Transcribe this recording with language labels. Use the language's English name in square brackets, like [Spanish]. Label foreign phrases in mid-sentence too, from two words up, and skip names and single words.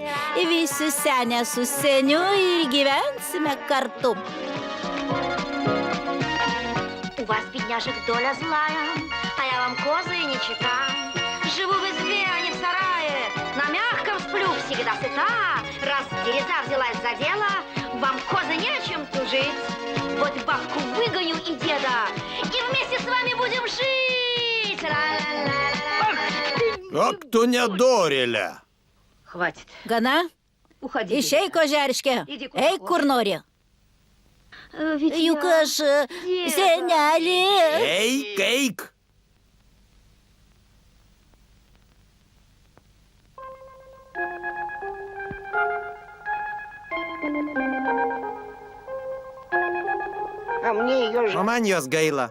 [Lithuanian] Visi senė su seniu ir gyvensime kartu. [Russian] У вас, бедняжек, доля злая, а я вам козы не чита. Живу в избе, а не в сарае, на мягком сплю, всегда сыта. Раз дереза взялась за дело, вам, козы, не о чем тужить. Вот бабку выгоню и деда, и вместе с вами будем жить. [Lithuanian] Ak, tu nedorėlė. [Russian] Хватит. [Lithuanian] Gana? Išeik, ožerške. Eik, kur nori. Juk aš senelį. Eik, eik. O man jos gaila.